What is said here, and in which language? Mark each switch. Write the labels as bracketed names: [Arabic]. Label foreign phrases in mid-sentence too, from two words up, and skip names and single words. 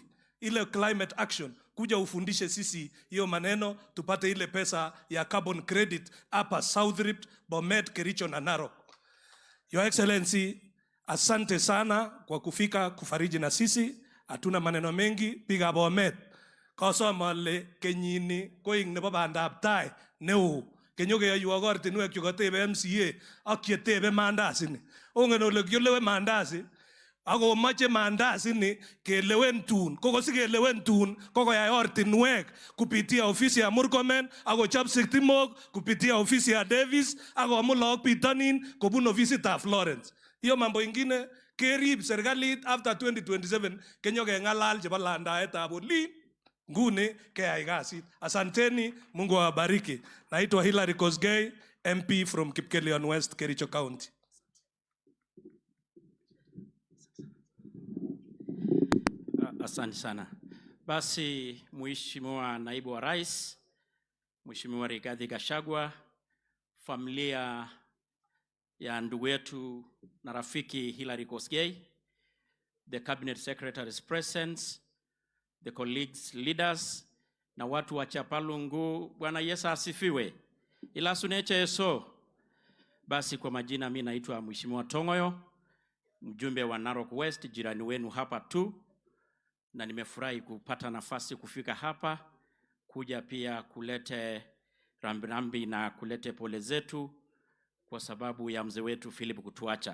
[Swahili] Ile [English] climate action, [Swahili] kuja ufundishe sisi hiyo maneno, tupate ile pesa ya [English] carbon credit [Swahili] hapa South Rift, Bomet, Kericho na Narok. [English] Your Excellency, [Swahili] asante sana kwa kufika kufariji na sisi. Hatuna maneno mengi, piga Bomet. [Kalenjin] Kasomale kenyini koing nebo bandab tai neo. Kenyoke yayu agortinwek chu katebe MCA ak chetebe mandasi ni. Ongen ole kilewe mandasi. Ako mache mandasi ni kelewen tun. Koko si kelewen tun, koko ya ortinwek [Swahili] kupitia ofisi ya Murkomen, [Kalenjin] ako chap siktimok [Swahili] kupitia ofisi ya Davis, [Kalenjin] ako amulok pitanin kubun ofisi ta Florence. [Swahili] Hiyo mambo ingine [Kalenjin] kerib serikalit after 2027 kenyoke ngalal chebo landaetab olin. Nguni kaya igasit. [Swahili] Asanteni, Mungu awabariki. Naitwa Hilary Kosgei, [English] MP from Kipkelion West, Kericho County. [Swahili] Asante sana. Basi Mheshimiwa Naibu wa Rais, Mheshimiwa Rigathi Gachagua, familia ya ndugu yetu na rafiki Hilary Kosgei, the cabinet [English] secretaries present, the colleagues, leaders, [Swahili] na watu wa Chapalungu, Bwana Yesu asifiwe. [Kalenjin] Ila suneche Yesu. [Swahili] Basi kwa majina mimi naitwa Mheshimiwa Tongoyo, mjumbe wa Narok West, jirani wenu hapa tu, na nimefurahi kupata nafasi kufika hapa, kuja pia kulete rambirambi na kulete pole zetu kwa sababu ya mzee wetu Philip kutuacha.